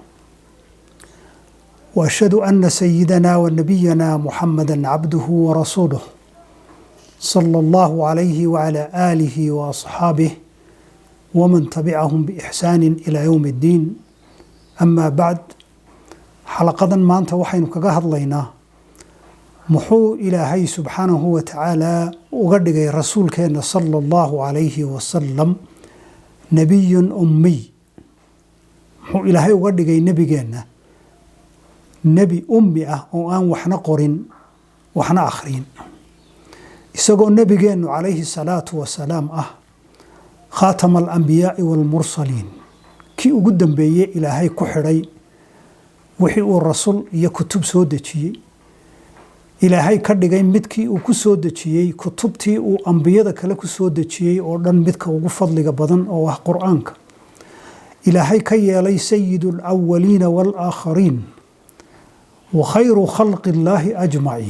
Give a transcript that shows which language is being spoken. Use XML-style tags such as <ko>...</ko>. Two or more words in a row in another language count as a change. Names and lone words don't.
<ar>وأشهد أن سيدنا ونبينا محمدا عبده ورسوله صلى الله عليه وعلى آله وأصحابه ومن تبعهم بإحسان إلى يوم الدين. أما بعد،</ar> <so>حلقة maanta waxaynu kaga hadlaynaa muxuu Ilaahay</so> <ar>سبحانه وتعالى</ar> <so>uga dhigay rasuulkeena</so> <ar>صلى الله عليه وسلم نبي أمي.</ar> <so>muxuu Ilaahay uga dhigay nabigeena nabi ummi ah oo aan waxna qorin waxna akhriin, isagoo nabigeenu</so> <ar>عليه الصلاة والسلام</ar> <so>ah</so> <ar>خاتم الأنبياء والمرسلين</ar> <so>كي ugu dambeeyay Ilaahay ku xidhay wixii uu rasuul iyo kutub soo dejiyay. Ilaahay ka dhigay midkii uu ku soo dejiyay kutubtii uu ambiyada kale ku soo dejiyay oo dhan midka ugu fadliga badan oo ah Qur'aanka. Ilaahay ka yeelay</so> <ar>سيد الأولين والآخرين وخير خلق الله أجمعين.</ar>